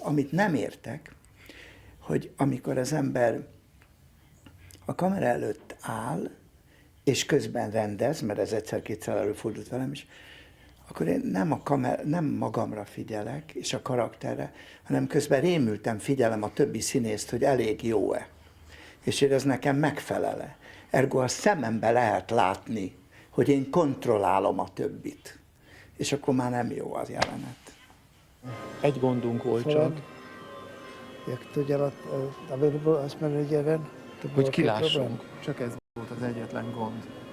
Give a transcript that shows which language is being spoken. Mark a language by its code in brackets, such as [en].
[hu] Amit nem értek, hogy amikor az ember a kamera előtt áll, és közben rendez, mert ez egyszer-kétszer előfordult velem is, akkor én nem magamra figyelek, és a karakterre, hanem közben rémülten figyelem a többi színészt, hogy elég jó-e, és hogy ez nekem megfelele. Ergo a szemembe lehet látni, hogy én kontrollálom a többit, és akkor már nem jó az jelenet. Egy gondunk volt csak. [cs] Jak to dělat, aby nebyl aspoň vidělen? [hu] Hogy kilássunk. Csak ez volt az egyetlen gond.